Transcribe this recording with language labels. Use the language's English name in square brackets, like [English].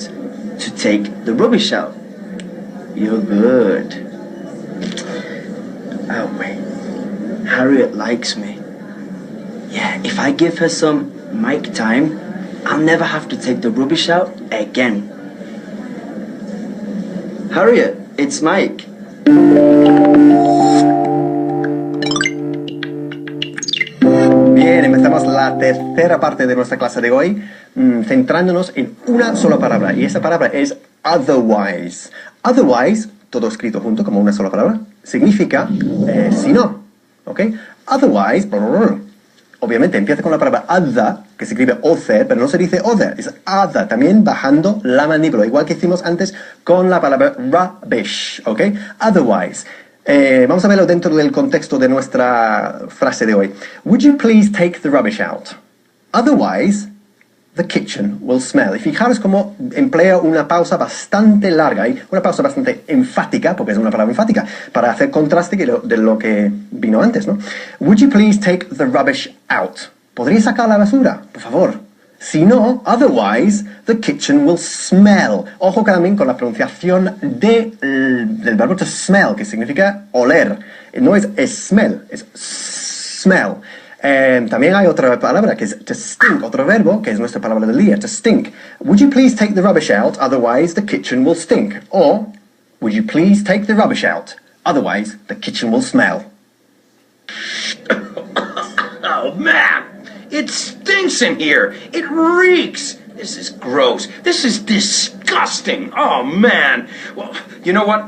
[English] To take the rubbish out. You're good. Oh, wait. Harriet likes me. Yeah, if I give her some Mike time, I'll never have to take the rubbish out again. Harriet, it's Mike. [Spanish] Bien, empezamos la tercera parte de nuestra clase de hoy, centrándonos en una sola palabra, y esa palabra es otherwise. Otherwise, todo escrito junto como una sola palabra, significa si no, ¿ok? Otherwise, obviamente empieza con la palabra other, que se escribe other, pero no se dice other, es other, también bajando la mandíbula, igual que hicimos antes con la palabra rubbish, ¿ok? Otherwise. Vamos a verlo dentro del contexto de nuestra frase de hoy. [English] Would you please take the rubbish out? Otherwise, the kitchen will smell. [Spanish] Y fijaros cómo emplea una pausa bastante larga, y una pausa bastante enfática, porque es una palabra enfática, para hacer contraste de lo que vino antes, ¿no? [English] Would you please take the rubbish out? [Spanish] ¿Podría sacar la basura? Por favor. Si no, [English] otherwise, the kitchen will smell. [Spanish] Ojo también con la pronunciación del verbo to smell, que significa oler. No es smell, es smell. También hay otra palabra que es to stink, otro verbo que es nuestra palabra del día, to stink. [English] Would you please take the rubbish out, otherwise the kitchen will stink. Or, would you please take the rubbish out, otherwise the kitchen will smell. Oh, man! It stinks in here! It reeks! This is gross. This is disgusting. Oh, man. Well, you know what?